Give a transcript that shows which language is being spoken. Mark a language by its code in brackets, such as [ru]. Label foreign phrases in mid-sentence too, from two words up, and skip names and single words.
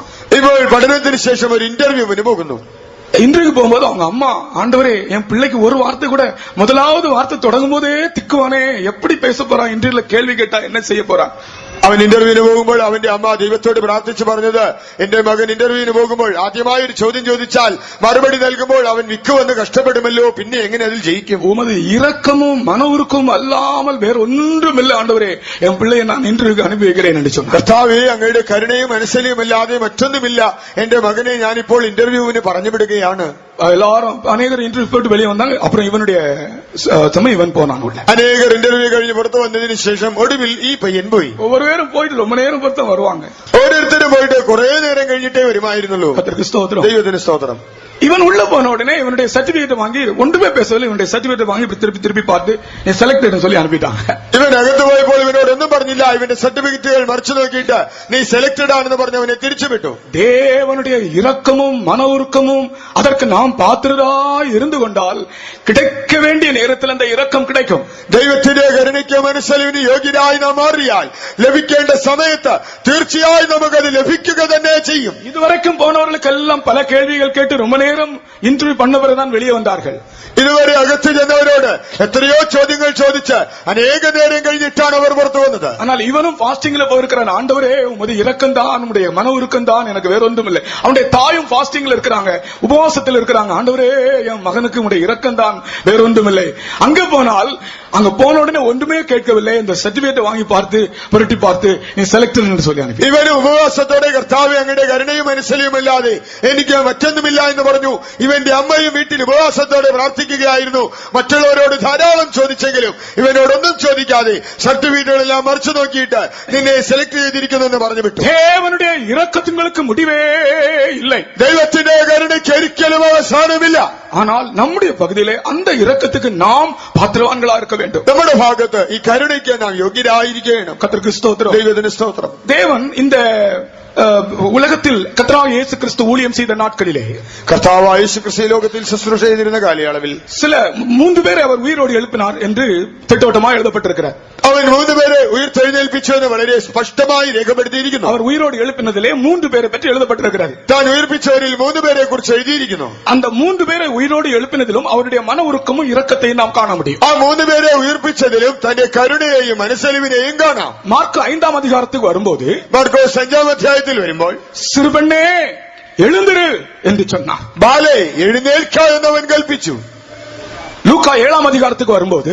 [ml] ഇപ്പോൾ പഠനത്തിന് ശേഷം ഒരു ഇന്റർവ്യൂവിന് പോകുന്നു. [ta] இன்டர்வியூக்கு போகும்போது அவங்க அம்மா, ஆண்டவரே என் பிள்ளைக்கு ஒரு வார்த்தை கூட, முதலாவது வார்த்தை தொடங்கும் போதே திக்குவானே, எப்படி பேச போறான், இன்டர்வியூல கேள்வி கேட்டா என்ன செய்ய போறான். [ml] അവൻ ഇന്റർവ്യൂവിന് പോകുമ്പോൾ അവന്റെ അമ്മ ദൈവത്തോട് പ്രാർത്ഥിച്ചു പറഞ്ഞത്, എന്റെ മകൻ ഇന്റർവ്യൂവിന് പോകുമ്പോൾ ആദ്യമായി ഒരു ചോദ്യം ചോദിച്ചാൽ മറുപടി നൽകുമ്പോൾ അവൻ വിക്കുവന്ന് കഷ്ടപ്പെടുമല്ലോ, പിന്നെ എങ്ങനെ അതിൽ ജയിക്കും? [ta] உமது இரக்கமும் மன உருக்கமும் அல்லாமல் வேற ஒன்றும் இல்லை ஆண்டவரே, என் பிள்ளையை நான் இன்டர்வியூக்கு அனுப்பி வைக்கிறேன் என்று சொன்னார். [ml] കർത്താവേ അങ്ങയുടെ കരുണയും മനസ്സലിയും അല്ലാതെ മറ്റൊന്നുമില്ല, എന്റെ മകനെ ഞാനിപ്പോൾ ഇന്റർവ്യൂവിന് പറഞ്ഞു വിടുകയാണ്. [ta] எல்லாரும் அநேகர் இன்டர்வியூ போட்டு வெளியே வந்தாங்க. அப்புறம் இவனுடைய சமயம் இவன் போனான் உள்ள. [ml] അനേകർ ഇന്റർവ്യൂ കഴിഞ്ഞ് പുറത്തു വന്നതിന് ശേഷം ഒടുവിൽ ഈ പയ്യൻ പോയി. [ta] ஒவ்வொரு பேரும் போயிட்டு ரொம்ப நேரம் பொறுத்த வருவாங்க. [ml] ഓരോരുത്തരും പോയിട്ട് കുറെ നേരം കഴിഞ്ഞിട്ടേ വരുമായിരുന്നുള്ളൂ. [ta] கர்த்தருக்கு ஸ்தோத்திரம். [ml] ദൈവത്തിന് സ്തോത്രം. [ta] இவன் உள்ள போன உடனே இவனுடைய சர்டிபிகேட் வாங்கி ஒன்றுமே பேசவில்லை. இவனுடைய சர்டிபிகேட் வாங்கி திருப்பி திருப்பி பார்த்து நீ செலக்டட் சொல்லி அனுப்பிட்டாங்க. [ml] ഇവൻ അകത്ത് പോയപ്പോൾ ഇവനോട് ഒന്നും പറഞ്ഞില്ല. ഇവന്റെ സർട്ടിഫിക്കറ്റുകൾ മറിച്ചു നോക്കിയിട്ട് നീ സെലക്ടഡ് ആണെന്ന് പറഞ്ഞ് അവനെ തിരിച്ചുവിട്ടു. [ta] தேவனுடைய இரக்கமும் மன உருக்கமும் அதற்கு நாம் பாத்திரராய் இருந்து கொண்டால் கிடைக்க வேண்டிய நேரத்தில் அந்த இரக்கம் கிடைக்கும். [ml] ദൈവത്തിന്റെ കരുണയ്ക്ക് മനസ്സലിവിന് യോഗ്യരായി നാം മാറിയാൽ ലഭിക്കേണ്ട സമയത്ത് തീർച്ചയായും നമുക്കത് ലഭിക്കുക തന്നെ ചെയ്യും. [ta] இதுவரைக்கும் போனவர்களுக்கெல்லாம் பல கேள்விகள் கேட்டு ரொம்ப நேரம் இன்டர்வியூ பண்ணவர்தான் வெளியே வந்தார்கள். [ml] ഇതുവരെ അകത്ത് ചെന്നവരോട് എത്രയോ ചോദ്യങ്ങൾ ചോദിച്ച് അനേക നേരം കഴിഞ്ഞിട്ടാണ് അവർ പുറത്തു വന്നത്. [ta] ஆனால் இவனும் பாஸ்டிங்ல போயிருக்கிறான். ஆண்டவரே உமது இரக்கம் தான், உம்முடைய மன உருக்கம் தான், எனக்கு வேற ஒன்றும் இல்லை. அவனுடைய தாயும் பாஸ்டிங்ல இருக்கிறாங்க, உபவாசத்தில் இருக்கிறாங்க. ஆண்டவரே என் மகனுக்கு உம்முடைய இரக்கம் தான், வேற ஒன்றும் இல்லை. அங்க போனால் அங்க போன உடனே ஒன்றுமே கேட்கவில்லை. இந்த சர்டிபிகேட் வாங்கி பார்த்து புரட்டி பார்த்து நீ செலக்டட் என்று சொல்லி அனுப்பி. [ml] ഇവന് ഉപവാസത്തോടെ കർത്താവേ അങ്ങയുടെ കരുണയും മനസ്സലിയും അല്ലാതെ എനിക്ക് മറ്റൊന്നുമില്ല എന്ന് പറഞ്ഞു. ഇവന്റെ അമ്മയും വീട്ടിൽ ഉപവാസത്തോടെ പ്രാർത്ഥിക്കുകയായിരുന്നു. മറ്റുള്ളവരോട് ധാരാളം ചോദിച്ചെങ്കിലും ഇവനോടൊന്നും ചോദിക്കാതെ സർട്ടിഫിക്കറ്റുകളെല്ലാം മറിച്ചു നോക്കിയിട്ട് നിന്നെ സെലക്ട് ചെയ്തിരിക്കുന്നെന്ന് പറഞ്ഞു വിട്ടു. [ta] தேவனுடைய இரக்கத்துங்களுக்கு முடிவே இல்லை. [ml] ദൈവത്തിന്റെ കരുണയ്ക്ക് ഒരിക്കലും അവസാനമില്ല. [ta] ஆனால் நம்முடைய பகுதியிலே அந்த இரக்கத்துக்கு நாம் பாத்திரவான்களா இருக்க வேண்டும். [ml] നമ്മുടെ ഭാഗത്ത് ഈ കരുണയ്ക്ക് നാം യോഗ്യരായിരിക്കണം. [ta] கர்த்தருக்கு ஸ்தோத்திரம். [ml] ദൈവത്തിന് സ്തോത്രം. [ta] தேவன் இந்த உலகத்தில் கர்த்தராகிய இயேசு கிறிஸ்து ஊழியம் செய்த நாட்களிலே [ml] കർത്താവായ യേശുക്രിസ്തു ലോകത്തിൽ ശുശ്രൂഷ ചെയ്തിരുന്ന കാലയളവിൽ [ta] சில 3 பேரை அவர் உயிரோடு எழுப்பினார் என்று திட்டவட்டமாக எழுதப்பட்டிருக்கிறார். [ml] അവൻ 3 പേരെ ഉയർത്തെഴുന്നേൽപ്പിച്ചു എന്ന് വളരെ സ്പഷ്ടമായി രേഖപ്പെടുത്തിയിരിക്കുന്നു. [ta] அவர் உயிரோடு எழுப்பினதிலே 3 பேரை பற்றி எழுதப்பட்டிருக்கிறது. [ml] താൻ ഉയർപ്പിച്ചവരിൽ 3 പേരെ കുറിച്ച് എഴുതിയിരിക്കുന്നു. [ta] அந்த 3 பேரை உயிரோடு எழுப்பினதிலும் அவருடைய மன உருக்கமும் இரக்கத்தையும் நாம் காண முடியும். [ml] ആ 3 പേരെ ഉയർപ്പിച്ചതിലും തന്റെ കരുണയെയും മനസ്സലിവിനെയും കാണാം. [ta] மார்க் 5ஆம் அதிகாரத்துக்கு வரும்போது [ml] മാർക്കോസ് 5-ാം അധ്യായത്തിൽ വരുമ്പോൾ [ta] சிறுபெண்ணே எழுந்திரு என்று சொன்னார். [ml] ബാലേ എഴുന്നേൽക്ക എന്നവൻ കൽപ്പിച്ചു. [ta] லூக்கா 7ஆம் அதிகாரத்துக்கு வரும்போது